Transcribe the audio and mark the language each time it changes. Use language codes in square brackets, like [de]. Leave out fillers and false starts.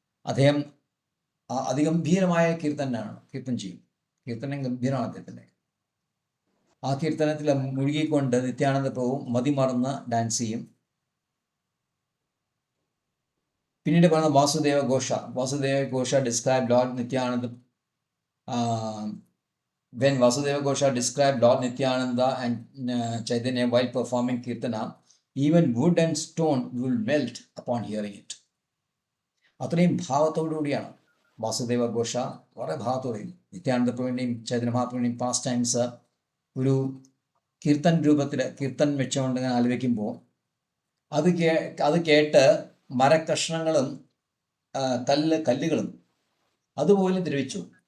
[ml] അദ്ദേഹം അതിഗംഭീരമായ കീർത്തനം ചെയ്യും. കീർത്തനം ഗംഭീരമാണ് അദ്ദേഹത്തിൻ്റെ. ആ കീർത്തനത്തിൽ മുഴുകിക്കൊണ്ട് നിത്യാനന്ദ പ്രഭു മതിമറന്ന് ഡാൻസ് ചെയ്യും. പിന്നീട് പറയുന്ന വാസുദേവ ഘോഷ [en] describe lord [ml] Nityananda. [en] When Vasudeva Ghosha described Lord Nityananda and Chaitanya while performing Kirtana, even wood and stone will melt upon hearing it. [ml] അത്രയും ഭാവത്തോടുകൂടിയാണ് വാസുദേവ ഘോഷ, വളരെ ഭാവത്തോടെയും നിത്യാനന്ദ പ്രഭുവിൻ്റെയും ചൈതന്യ മഹാപ്രഭുവിൻ്റെയും പാസ്റ്റ് ടൈംസ് ഒരു കീർത്തൻ രൂപത്തിൽ കീർത്തൻ വെച്ചുകൊണ്ട് ഞാൻ ആലോചിക്കുമ്പോൾ അത് കേട്ട് മരക്കഷ്ണങ്ങളും കല്ലുകളും അതുപോലെ ദ്രവിച്ചു.